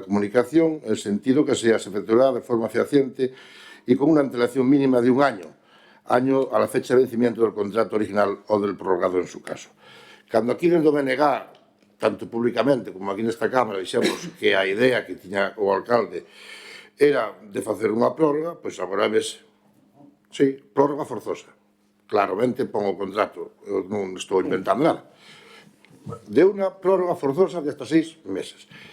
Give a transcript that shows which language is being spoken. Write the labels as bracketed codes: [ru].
[es] La comunicación, en el sentido que se efectuará de forma fehaciente y con una antelación mínima de un año a la fecha de vencimiento del contrato original o del prorrogado en su caso. [gl] Cando aquí dentro de negar, tanto públicamente como aquí nesta Cámara, dixemos que a idea que tiña o alcalde era de facer unha prórroga, pois agora ves, sí, prórroga forzosa. Claramente pon o contrato, eu non estou inventando nada. De unha prórroga forzosa de hasta 6 meses.